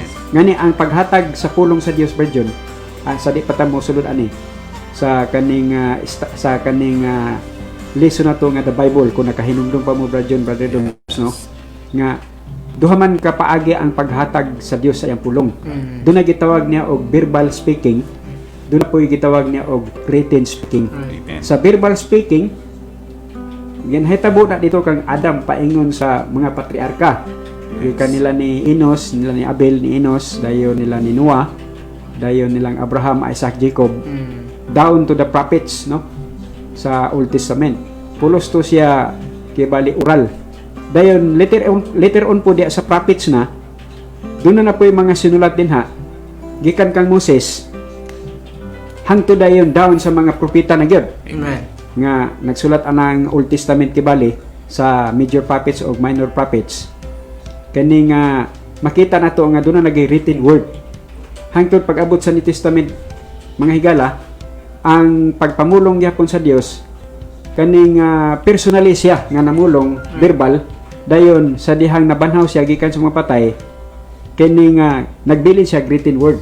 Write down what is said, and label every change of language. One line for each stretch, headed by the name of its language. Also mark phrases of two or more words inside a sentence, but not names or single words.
Cebuano: Ngani ang paghatag sa pulong sa Dios, Brother John, sa di pa ta mo sulod ani sa kaning lesson na to nga
English: the Bible,
Cebuano: kung nakahinumdum pa mo, Brother John, Brother Doms, no, nga duha man ka paagi ang paghatag sa Dios sa iyang pulong. Doon na gitawag niya og
English: verbal speaking,
Cebuano: doon na po gitawag niya og
English: written speaking.
Cebuano: Amen. Sa
English: verbal speaking,
Cebuano: ginahitabo na dito kang Adam paingon sa mga patriarka. Kanila ni Enos, nila ni Abel, ni Enos, dayon nila ni Noah, dayon nilang Abraham,
English: Isaac, Jacob, down to the prophets,
Cebuano: no, sa Old Testament. Pulos to siya kibali oral. Dayon
English: later on
Cebuano: po diya sa prophets na doon na po yung mga sinulat din gikan kang Moses hangtod dayon down sa mga propeta na gyud Amen. nga nagsulat anang Old Testament kibali sa
English: major prophets
Cebuano: o
English: minor prophets.
Cebuano: Kani nga makita nato nga doon na nagay-
English: written word
Cebuano: hangtod pag-abot sa New Testament, mga higala, ang pagpamulong gyapon sa Dios kaning personally siya nga namulong verbal, dayon sa dihang nabanhaw siya gikan sa mga patay kini nga nagbilin siya written word.